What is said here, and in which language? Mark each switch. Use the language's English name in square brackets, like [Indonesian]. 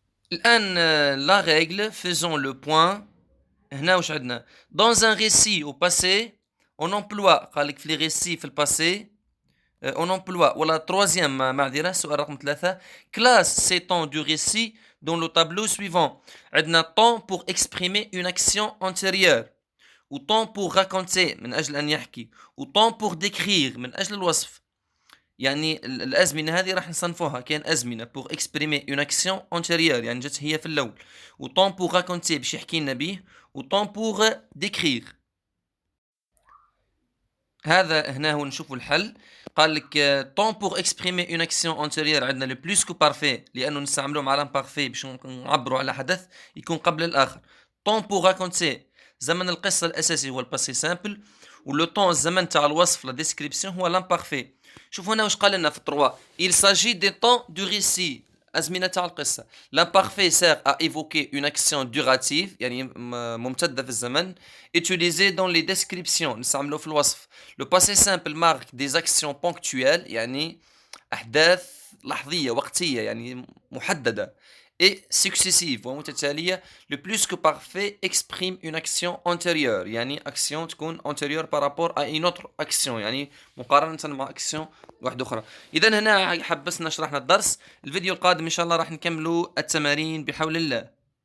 [French] الآن la règle faisons le point. هنا واش عندنا dans un récit au passé on emploie قال لك في les récits في الباسي on emploie ولا troisième [Arabic] معذرة السؤال رقم [French] 3 classe ces temps du récit dans le tableau suivant. عندنا temps pour exprimer une action antérieure و temps pour raconter [Arabic] من أجل أن يحكي [French] و temps pour décrire [Arabic] من أجل الوصف. يعني الأزمنة هذه راح نصنفوها كاين أزمنة [French] pour exprimer une action antérieure [Arabic] يعني جات هي في الأول و [French] temps pour raconter [Arabic] باش يحكي لنا بيه و [French] temps pour décrire. [Arabic] هذا هنا هو نشوفوا الحل. قال لك [French] temps pour exprimer une action antérieure [Arabic] عندنا le plus que parfait لأنه نستعملوه مع l'imparfait باش نعبروا على حدث يكون قبل الآخر. [French] temps pour raconter [Arabic] زمن القصة الأساسي هو الباسي سامبل و le temps الزمن تاع الوصف لا description هو l'imparfait. شوفوا هنا واش قال لنا في 3 [French] il s'agit des temps du récit [Arabic] أزمنة تاع القصة. [French] l'imparfait sert à évoquer une action durative [Arabic] يعني ممتدة في الزمن [French] utilisée dans les descriptions [Arabic] نستعملوه في الوصف. [French] le passé simple marque des actions ponctuelles [Arabic] يعني أحداث لحظية وقتية يعني محددة [French] et successive ومتتالية. le plus que parfait exprime une action antérieure يعني action تكون antérieure par rapport à une autre action [Arabic] يعني مقارنة مع [French] action [Arabic] واحدة أخرى. إذا هنا حبسنا شرحنا الدرس. الفيديو القادم إن شاء الله راح نكملوا التمارين بحول الله.